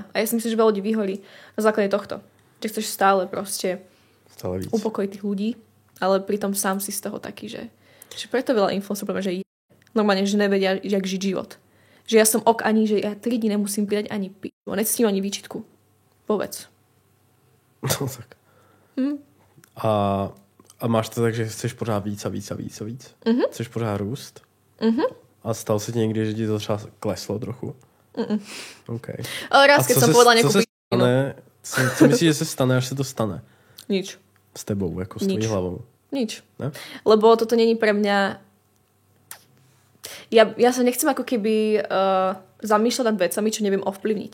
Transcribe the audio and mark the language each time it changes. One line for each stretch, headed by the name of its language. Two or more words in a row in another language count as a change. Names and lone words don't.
Slovak: A ja si myslím, že veľa ľudí vyhorí na základe tohto. Že chceš stále proste upokojiť tých ľudí, ale pritom sám si z toho taký, že preto veľa influencerov, že normálne, že nevedia, jak žiť život. Že ja som ani, že ja 3 dní nemusím pridať ani pivo. Necítim ani výčitku. Povedz. No tak.
Czech: A máš to tak, že chceš pořád víc a víc. Chceš pořád růst? A stalo se ti někdy, že ti to třeba kleslo trochu?
Slovak: Okay. Ale raz, keď som povedala nejakú
Czech: co myslíš, že se stane, až se to stane?
Slovak: Nič.
Czech: S tebou, jako s tvojí hlavou?
Slovak: Nič.
Czech: Ne?
Slovak: Lebo toto není pre mňa... Ja sa nechcem ako keby zamýšľať nad vecami, čo neviem ovplyvniť.